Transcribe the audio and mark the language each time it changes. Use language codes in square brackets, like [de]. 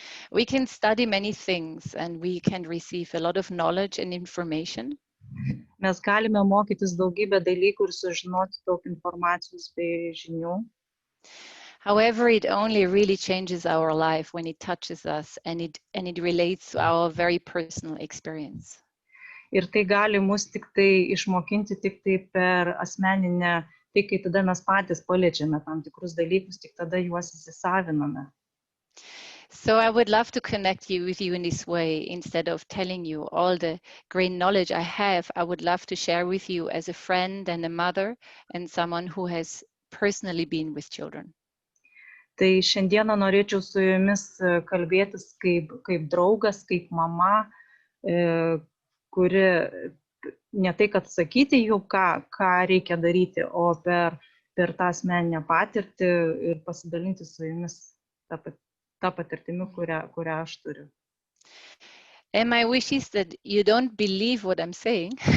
[en] We can study many things and we can receive a lot of knowledge and information. [lt] Mes galime mokytis daugybę dalykų ir sužinoti daug informacijos bei žinių. [en] However, it only really changes our life when it touches us and it relates to our very personal experience. [lt] Ir tai gali mus tik tai išmokinti tik tai per asmeninę, tai kai tada mes patys paliečiame tam tikrus dalykus, tik tada juos įsisaviname. [en] So I would love to connect with you in this way. Instead of telling you all the great knowledge I have, I would love to share with you as a friend and a mother and someone who has personally been with children. [lt] Tai šiandieną norėčiau su jumis kalbėtis kaip draugas, kaip mama, kuri ne tai, kad sakyti jau, ką reikia daryti, o per tą asmeninę patirtį ir pasidalinti su jumis tą patirtimi, kurią aš turiu. [en] And my wish is that you don't believe what I'm saying.